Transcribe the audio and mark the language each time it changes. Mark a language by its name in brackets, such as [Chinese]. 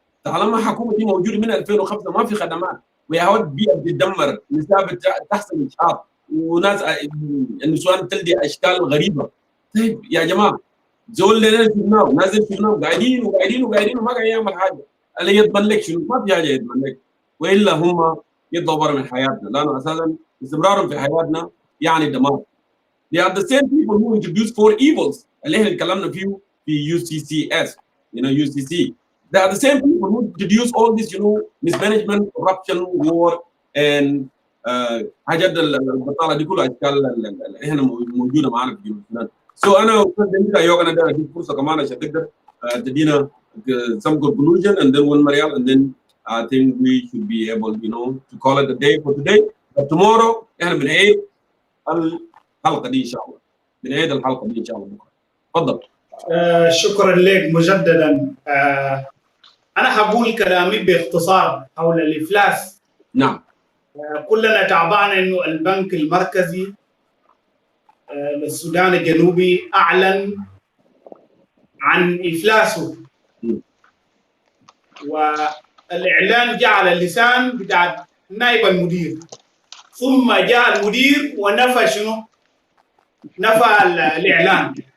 [Arabic] طالما الحكومه دي موجوده من 2005 ما في خدمات، ويا بيئه بتدمر، نساء تحصل اشحاط، وناس النسوان تلدي اشكال غريبه. طيب يا جماعه زول لنا شفناه نازل شفناه قاعدين وقاعدين وقاعدين وما قاعد يعمل حاجه، اللي يضمن لك شنو؟ ما في حاجه يضمن لك، والا هم يطلعوا برا من حياتنا، لانه اساسا استمرارهم في حياتنا يعني دمار. [English] They are the same people who introduced 4 evils [Arabic] اللي احنا اتكلمنا فيه في [English] UCCS, UCC. They are the same people who introduce all this, mismanagement, corruption, war, and [Arabic] حاجات البطاله دي كلها اشكال اللي احنا موجوده معانا في جنوب السودان. [English] So [Arabic] انا وكنت انا داير اديك فرصه كمان عشان تقدر تدينا [English] some conclusion, and then one Marial, and then I think we should be able, to call it a day for today. But tomorrow [Arabic] احنا بنعيد الحلقه دي ان شاء الله، بنعيد الحلقه دي ان شاء الله بكره. تفضل. شكرا لك مجددا. انا هقول كلامي باختصار حول الافلاس. نعم. كلنا تعبان انه البنك المركزي للسودان الجنوبي اعلن عن افلاسه، والاعلان جاء على اللسان بتاع نائب المدير، ثم جاء المدير ونفى شنو؟ نفى الاعلان.